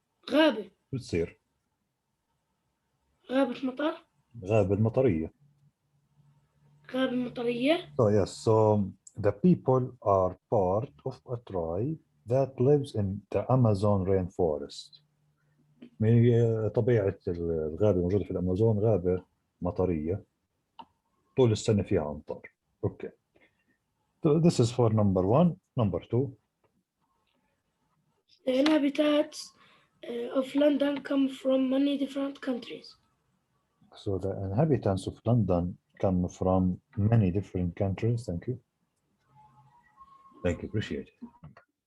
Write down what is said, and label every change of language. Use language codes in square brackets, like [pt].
[ar] غابة. شو تصير؟ غابة مطر. غابة المطرية. غابة مطرية. [en] So yes, so the people are part of a tribe that lives in the Amazon rainforest. [ar] من طبيعة الغابة الموجودة في الأمازون غابة مطرية طول السنة فيها أمطار. [en] Okay. So this is for number one. Number two. The inhabitants of London come from many different countries. So the inhabitants of London come from many different countries. Thank you. Thank you. Appreciate it.